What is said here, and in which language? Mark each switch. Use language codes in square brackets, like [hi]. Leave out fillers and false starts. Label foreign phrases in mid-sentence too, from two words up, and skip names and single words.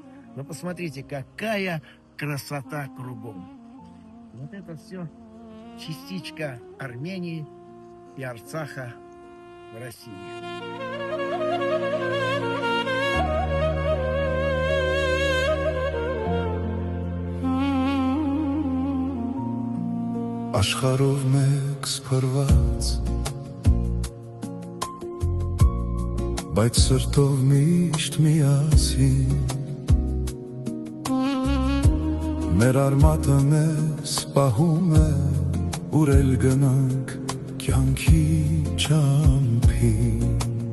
[ru] Но посмотрите, какая красота кругом. Вот это все частичка Армении и Арцаха в России. [hy] Աշխարհով մեկ սփռված բայց սրտով միշտ միասին մեր արմատը մեզ պահում է ուր էլ գնանք կյանքի ճամփին